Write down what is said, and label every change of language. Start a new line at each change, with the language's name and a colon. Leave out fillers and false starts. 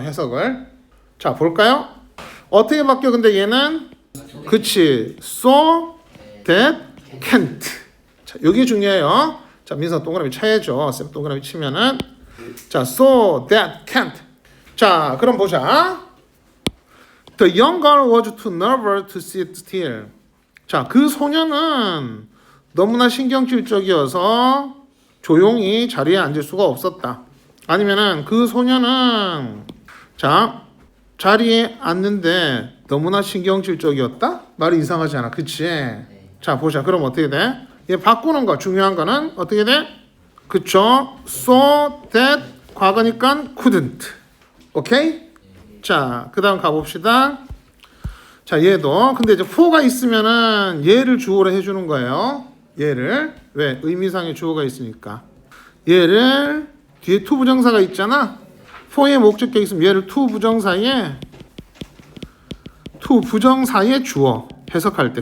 Korean: 해석을. 자 볼까요? 어떻게 바뀌어? 근데 얘는 그치 so that can't. 자 여기 중요해요. 자 민서 동그라미 쳐야죠. 쌤 동그라미 치면은 자 so that can't. 자 그럼 보자.
English: The young girl was too nervous to sit still.
Korean: 자 그 소녀는 너무나 신경질적이어서 조용히 자리에 앉을 수가 없었다. 아니면은 그 소녀는 자 자리에 앉는데 너무나 신경질적이었다? 말이 이상하지 않아. 그치? 자 보자. 그럼 어떻게 돼? 얘 바꾸는 거 중요한 거는 어떻게 돼? 그쵸?
English: So that 과거니까 couldn't.
Korean: 오케이? 자 그 다음 가봅시다. 자 얘도 근데 이제 for가 있으면은 얘를 주어로 해주는 거예요. 얘를 왜? 의미상의 주어가 있으니까 얘를 뒤에 to 부정사가 있잖아. for의 목적격 있으면 얘를 to 부정사에 주어 해석할 때.